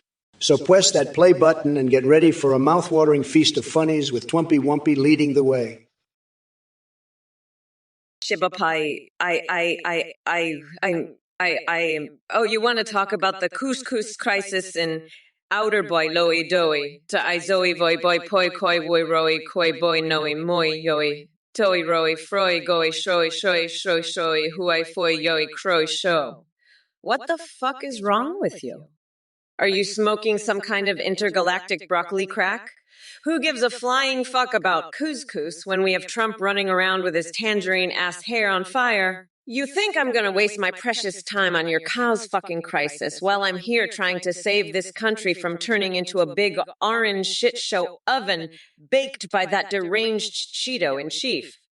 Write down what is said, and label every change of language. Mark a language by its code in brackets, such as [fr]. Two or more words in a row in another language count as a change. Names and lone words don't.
[en] So press that play button and get ready for a mouth-watering feast of funnies with Twompy Wumpy leading the way. Shibapai, oh, you want to talk about the couscous crisis in outer boy loey doey to I zoe voy boy poi koi woy roi koi boy noi moi yoi toi roi froi goi shoi huai foi yoi croi sho. What the fuck is wrong with you? Are you smoking some kind of intergalactic broccoli crack? Who gives a flying fuck about couscous when we have Trump running around with his tangerine-ass hair on fire? You think I'm gonna waste my precious time on your cow's fucking crisis while I'm here trying to save this country from turning into a big orange shit show oven baked by that deranged Cheeto-in-chief?